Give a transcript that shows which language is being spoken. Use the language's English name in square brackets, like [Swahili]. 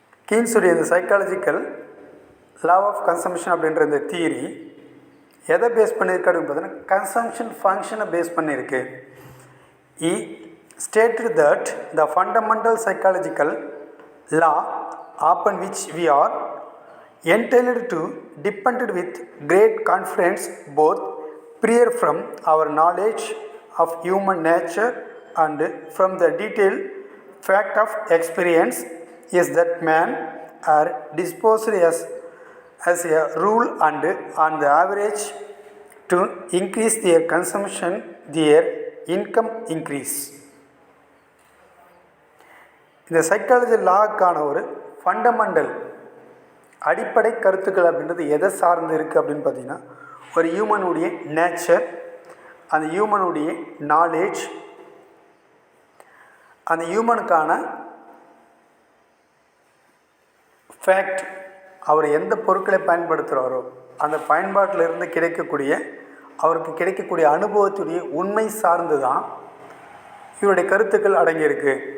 [Tamil] Keynes உடைய இந்த psychological law of consumption அப்படின்ற இந்த தியரி எதை பேஸ் பண்ணியிருக்கு அப்படின்னு பார்த்தீங்கன்னா கன்சம்ஷன் ஃபங்க்ஷனை பேஸ் பண்ணியிருக்கு. [English] He stated that the fundamental psychological law upon which we are entitled to depend with great confidence both prior from our knowledge of human nature and from the detailed fact of experience is that men are disposed as a rule and on the average to increase their consumption their income increase. [Tamil] இந்த psychology லாக்கான ஒரு fundamental அடிப்படை கருத்துக்கள் அப்படின்றது எதை சார்ந்து இருக்குது அப்படின்னு பார்த்தீங்கன்னா ஒரு ஹியூமனுடைய நேச்சர், அந்த ஹியூமனுடைய நாலேஜ், அந்த ஹியூமனுக்கான ஃபேக்ட், அவர் எந்த பொருட்களை பயன்படுத்துகிறாரோ அந்த பயன்பாட்டிலிருந்து கிடைக்கக்கூடிய அவருக்கு கிடைக்கக்கூடிய அனுபவத்துடைய உண்மை சார்ந்து தான் இவருடைய கருத்துக்கள் அடங்கியிருக்கு.